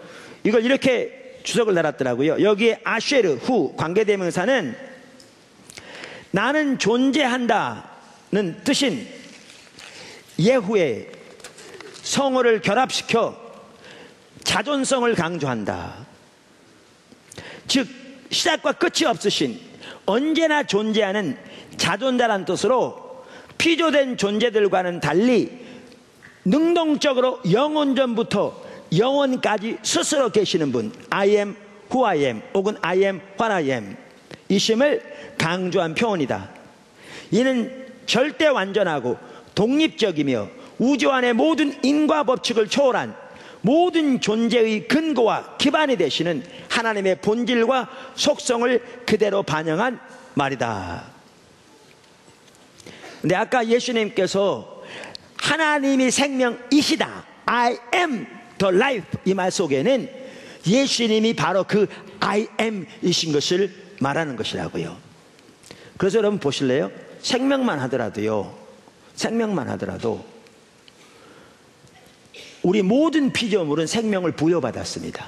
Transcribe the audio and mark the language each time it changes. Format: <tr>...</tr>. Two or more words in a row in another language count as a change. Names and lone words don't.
<ko>이걸 이렇게 주석을 달았더라고요. 여기에 아쉐르 후 관계대명사는 나는 존재한다는 뜻인 예후에 성어를 결합시켜 자존성을 강조한다. 즉 시작과 끝이 없으신 언제나 존재하는 자존자란 뜻으로 피조된 존재들과는 달리 능동적으로 영원전부터 영원까지 스스로 계시는 분,</ko> <en>I am who I am 혹은 I am what I am,</en> <ko>이심을 강조한 표현이다. 이는 절대 완전하고 독립적이며 우주 안의 모든 인과 법칙을 초월한 모든 존재의 근거와 기반이 되시는 하나님의 본질과 속성을 그대로 반영한 말이다. 근데 아까 예수님께서 하나님이 생명이시다,</ko> <en>I am the life,</en> <ko>이 말 속에는 예수님이 바로 그</ko> <en>I am</en> <ko>이신 것을 말하는 것이라고요. 그래서 여러분 보실래요? 생명만 하더라도 우리 모든 피조물은 생명을 부여받았습니다.</ko>